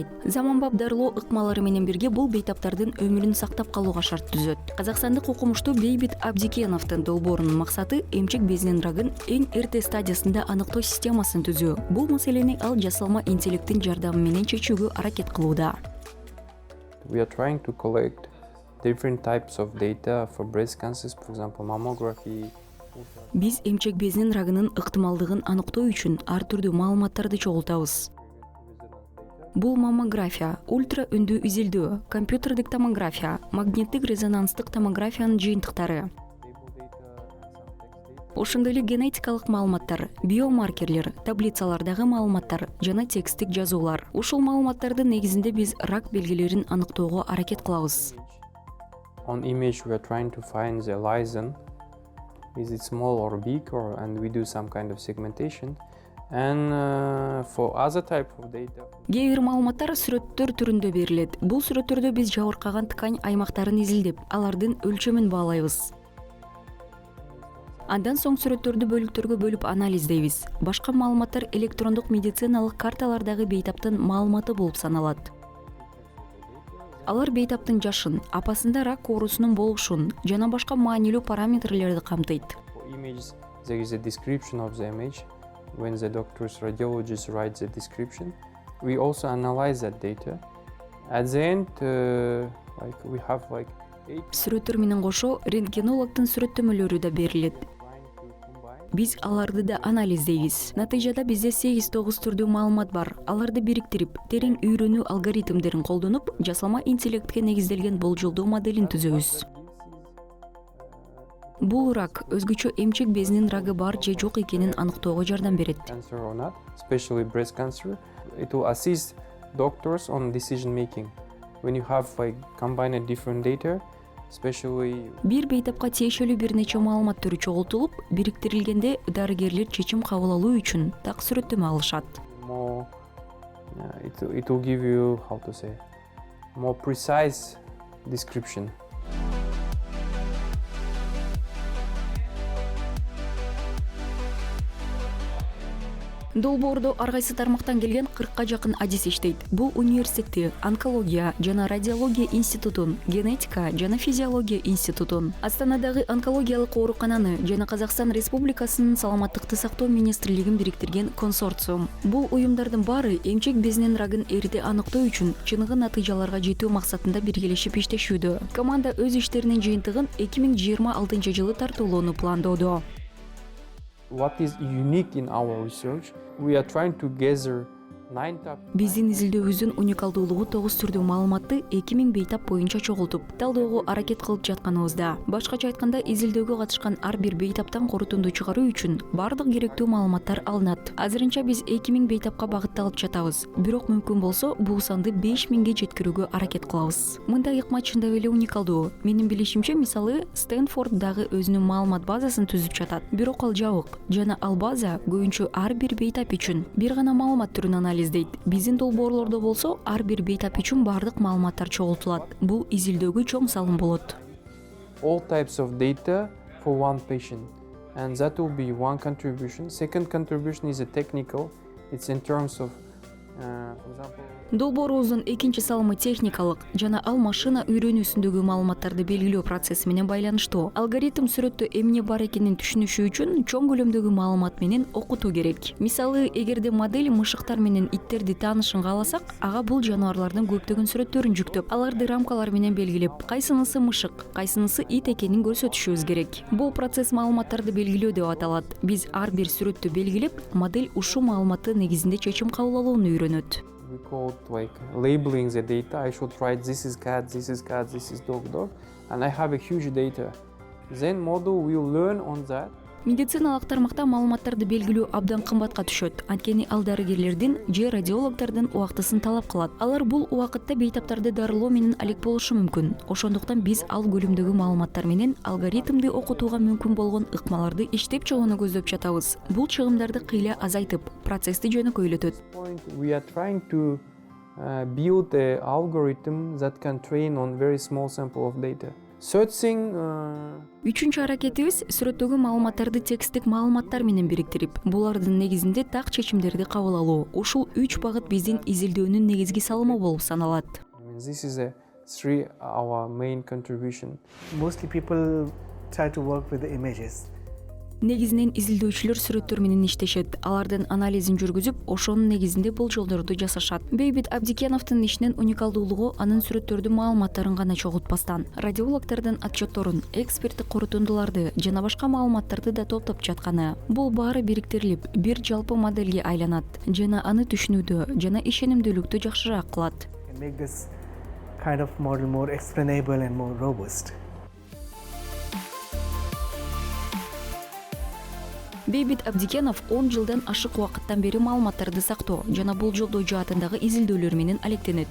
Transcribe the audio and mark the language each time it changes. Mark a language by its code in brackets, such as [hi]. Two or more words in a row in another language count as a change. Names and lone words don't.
[ky] Заманбап дарылоо ыкмалары менен бирге бул бейтаптардын өмүрүн сактап калууга шарт түзөт. Казакстандык окумуштуу Бейбит Абдикеновдун долбоорунун максаты эмчек безинин рагын эң эрте стадиясында аныктоо системасын түзүү. Бул маселени ал жасалма интеллекттин жардамы менен чечүүгө аракет кылууда. [en] We are trying to collect different types of data for breast cancers, for example, mammography. [ky] Биз эмчек безинин рагынын ыктымалдыгын аныктоо үчүн ар түрдүү маалыматтарды чогултабыз. Бул маммография, ультра үндүү изилдөө, компьютердик томография, магниттик резонанстык томографиянын жыйынтыктары. Ошондой эле генетикалык маалыматтар, биомаркерлер, таблицалардагы маалыматтар жана тексттик жазуулар. Ушул маалыматтардын негизинде биз рак белгилерин аныктоого аракет кылабыз. [en] On image, we are trying to find the lesion. Is it small or big, and we do some kind of segmentation. And for other type of data. [ky] Кээ бир маалыматтар сүрөттөр түрүндө берилет. Бул сүрөттөрдө биз жабыркаган ткань аймактарын изилдеп, алардын өлчөмүн баалайбыз. Андан соң сүрөттөрдү бөлүктөргө бөлүп анализдейбиз. Башка маалыматтар электрондук медициналык карталардагы бейтаптын маалыматы болуп саналат. Алар бейтаптын жашын, апасында рак оорусунун болушун жана башка маанилүү параметрлерди камтыйт. [en] For images, there is a description of the image. When the doctor's radiologist writes the description, we also analyze that data. At the end, we have 8. [ky] Сүрөттөр менен кошо рентгенологдун сүрөттөмөлөрү да берилет. Биз аларды да анализдейбиз. Натыйжада бизде 8-9 түрдүү маалымат бар. Аларды бириктирип, терең үйрөнүү алгоритмдерин колдонуп, жасалма интеллектке негизделген болжолдоо моделин түзөбүз. Бул рак өзгөчө эмчек безинин рагы бар же жок экенин аныктоого жардам берет. [en] Cancer or not, especially breast cancer, it will assist doctors on decision making. When you have combined different data, especially [ky] Бир бейтапка тиешелүү бир нече маалымат түрү чогултулуп, бириктирилгенде дарыгерлер чечим кабыл алуу үчүн так сүрөттөмө алышат. [en] more, it will give you more precise description. [ky] Долбоордо ар кайсы тармактан келген 40ка жакын адис иштейт. Бул университетти, онкология жана радиология институтун, генетика жана физиология институтун, Астанадагы онкологиялык оорукананы жана Казакстан Республикасынын саламаттыкты сактоо министрлигин бириктирген консорциум. Бул уюмдардын баары эмчек безинин рагын эрте аныктоо үчүн чыныгы натыйжаларга жетүү максатында биргелешип иштешүүдө. Команда өз иштеринин жыйынтыгын 2026-жылы тартуулоону пландоодо. [en] What is unique in our research? We are trying to gather [ky] Биздин изилдөөбүздүн уникалдуулугу 9 түрдүү маалыматты 2000 бейтап боюнча чогултуп, талдөөгө аракет кылып жатканыбызда. Башкача айтканда, изилдөөгө катышкан ар бир бейтаптан корутунду чыгаруу үчүн бардык керектүү маалыматтар алынат. Азырынча биз 2000 бейтапка багытталып жатабыз. Бирок мүмкүн болсо, бул санды 5000ге жеткирүүгө аракет кылабыз. Мындай ыкма чындап эле уникалдуу. Менин билишимче, мисалы, Стэнфорд дагы өзүнүн маалымат базасын түзүп жатат. Бирок ал жабык жана ал база көбүнчө ар бир бейтап үчүн бир гана маалымат түрүн анализдейт. Биздин долбоорлордо болсо, ар бир бейтап үчүн бардык маалыматтар чогултулат. Бул изилдөөгө чоң салым болот. [en] All types of data for one patient, and that will be one contribution. Second contribution is a technical. It's in terms of, for example. [ky] Долбоорубуздун экинчи салымы техникалык жана ал машина үйрөнүүсүндөгү маалыматтарды белгилөө процесси менен байланыштуу. Алгоритм сүрөттө эмне бар экенин түшүнүшү үчүн чоң көлөмдөгү маалымат менен окутуу керек. Мисалы, эгерде модель мышыктар менен иттерди таанышын кааласак, ага бул жаныбарлардын көптөгөн сүрөттөрүн жүктөп, аларды рамкалар менен белгилеп, кайсынысы мышык, кайсынысы ит экенин көрсөтүшүбүз керек. Бул процесс маалыматтарды белгилөө деп аталат. Биз ар бир сүрөттү белгилеп, модель ушул маалыматы негизинде чечим кабыл алууну үйрөнөт. [en] We call it like labeling the data. I should write this is cat, this is cat, this is dog, and I have a huge data. Then model will learn on that. [ky] Медициналык тармакта маалыматтарды белгилөө абдан кымбатка түшөт. Анткени ал дарыгерлердин же радиологдордун убактысын талап кылат. Алар бул убакытта бейтаптарды дарылоо менен алек болушу мүмкүн. Ошондуктан биз ал көлөмдөгү маалыматтар менен алгоритмди окутууга мүмкүн болгон ыкмаларды иштеп чыгууну көздөп жатабыз. Бул чыгымдарды кыйла азайтып, процессти жөнөкөйлөтөт. [en] We are trying to build an algorithm that can train on very small sample of data. Searching. [ky] Үчүнчү аракетибиз сүрөттөгү маалыматтарды тексттик маалыматтар менен бириктирип, булардын негизинде так чечимдерди кабыл алуу. Ушул 3 багыт биздин изилдөөнүн негизги салымы болуп саналат. [en] This is our main contribution. Mostly people try to work with the images. [ky] Негизинен изилдөөчүлөр сүрөттөр менен иштешет. Алардын анализин жүргүзүп, ошонун негизинде болжолдорду жасашат. Бейбит Абдикеновдун ишинин уникалдуулугу анын сүрөттөрдүн маалыматтарын гана чогултпастан, радиологдордун отчетторун, эксперттик корутундуларды жана башка маалыматтарды да топтоп жатканы. Бул баары бириктирилип, бир жалпы модельге айланат жана аны түшүнүүдө жана ишенимдүүлүктү жакшыраак кылат. [en] Make this kind of model more explainable and more robust. [ky] Бейбит Абдикенов 10 жылдан ашык убакыттан бери маалыматтарды сактоо жана болжолдоо жаатындагы изилдөөлөр менен алектенет.